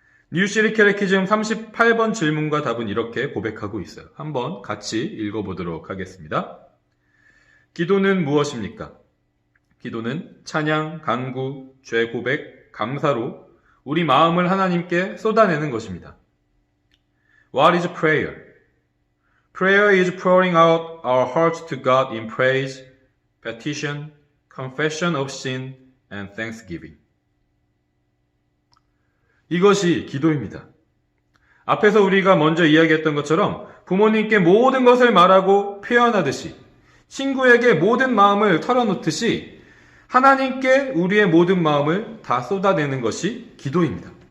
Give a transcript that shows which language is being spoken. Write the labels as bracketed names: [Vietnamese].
[Korean] 뉴시리 캐테키즘 38번 질문과 답은 이렇게 고백하고 있어요. 한번 같이 읽어보도록 하겠습니다. 기도는 무엇입니까? 기도는 찬양, 간구, 죄 고백, 감사로 우리 마음을 하나님께 쏟아내는 것입니다. [English] What is prayer? Prayer is pouring out our hearts to God in praise, petition, confession of sin, and thanksgiving. [Korean] 이것이 기도입니다. 앞에서 우리가 먼저 이야기했던 것처럼 부모님께 모든 것을 말하고 표현하듯이, 친구에게 모든 마음을 털어놓듯이 하나님께 우리의 모든 마음을 다 쏟아내는 것이 기도입니다.